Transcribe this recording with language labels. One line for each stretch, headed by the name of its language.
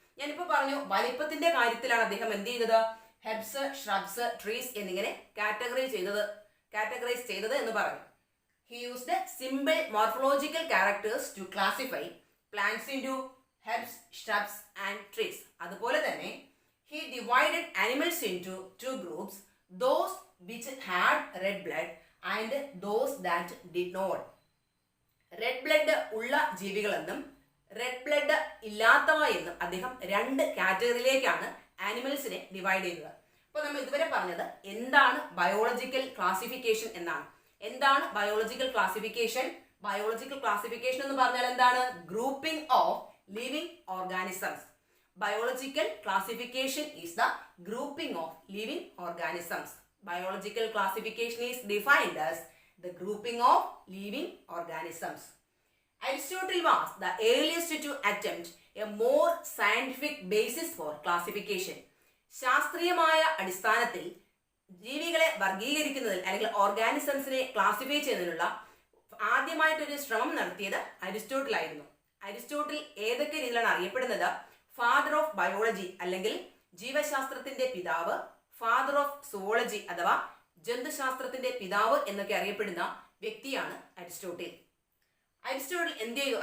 Malayalam: ഞാനിപ്പോൾ പറഞ്ഞു, വലിപ്പത്തിന്റെ കാര്യത്തിലാണ് അദ്ദേഹം എന്ത് ചെയ്തത്? ഹെർബ്സ്, ഷ്രബ്സ്, ട്രീസ് എന്നിങ്ങനെ കാറ്റഗറൈസ് ചെയ്തത് എന്ന് പറഞ്ഞു.
English: He used simple morphological characters to classify plants into herbs, shrubs and trees.
Malayalam: അതുപോലെ തന്നെ
English: he divided animals into 2 groups, those which had red blood and those that did not.
Malayalam: Red blood ഉള്ള ജീവികളെന്നും red blood ഇല്ലാത്തവ എന്നും അദ്ദേഹം 2 കാറ്റഗറിയിലേക്കാണ് ആനിമൽസിനെ divide ചെയ്തത്. അപ്പോൾ നമ്മൾ ഇതുവരെ പറഞ്ഞത് എന്താണ് ബയോളജിക്കൽ ക്ലാസിഫിക്കേഷൻ എന്നാണ്. എന്താണ് ബയോളജിക്കൽ ക്ലാസിഫിക്കേഷൻ? ബയോളജിക്കൽ ക്ലാസിഫിക്കേഷൻ എന്ന് പറഞ്ഞാൽ എന്താണ്?
English: Grouping of living organisms. Biological classification is the grouping of living organisms. Biological classification is defined as the grouping of living organisms. Aristotle was the earliest to attempt a more scientific basis for classification.
Malayalam: ശാസ്ത്രീയമായ അടിസ്ഥാനത്തിൽ ജീവികളെ വർഗീകരിക്കുന്നതിൽ അല്ലെങ്കിൽ ഓർഗാനിസംസിനെ classify ചെയ്യുന്നതിനുള്ള ആദ്യമായിട്ടൊരു ശ്രമം നടത്തിയത് Aristotle ആയിരുന്നു. Aristotle ഏതൊക്കെ രീതിയിലാണ് അറിയപ്പെടുന്നത്? ഫാദർ ഓഫ് ബയോളജി അല്ലെങ്കിൽ ജീവശാസ്ത്രത്തിന്റെ പിതാവ്, ഫാദർ ഓഫ് സുവോളജി അഥവാ ജന്തുശാസ്ത്രത്തിന്റെ പിതാവ് എന്നൊക്കെ അറിയപ്പെടുന്ന വ്യക്തിയാണ് അരിസ്റ്റോട്ടിൽ. അരിസ്റ്റോട്ടിൽ എന്ത് ചെയ്തു?